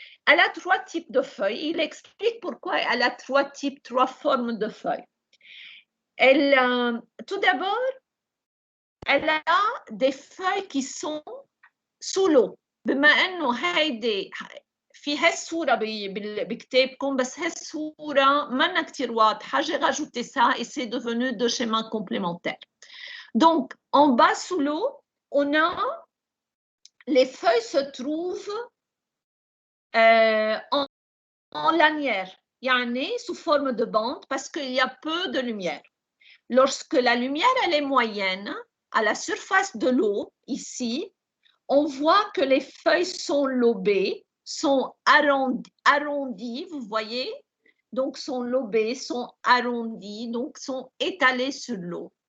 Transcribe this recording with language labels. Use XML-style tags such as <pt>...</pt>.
<fr>Elle a trois types de feuilles. Il explique pourquoi elle a trois formes de feuilles. Tout d'abord, elle a des feuilles qui sont sous l'eau.</fr> <ar>بما انه هيدي في هالصوره بكتابكم بس هالصوره مانا كتير واضحه,</ar> <fr>j'ai rajouté ça et c'est devenu deux schémas complémentaires. Donc en bas sous l'eau, on a les feuilles se trouvent en lanière, يعني sous forme de bande parce qu'il y a peu de lumière. Lorsque la lumière elle est moyenne à la surface de l'eau ici, on voit que les feuilles sont lobées, sont arrondies, vous voyez, donc sont lobées, sont arrondies, donc sont étalées sur l'eau.</fr>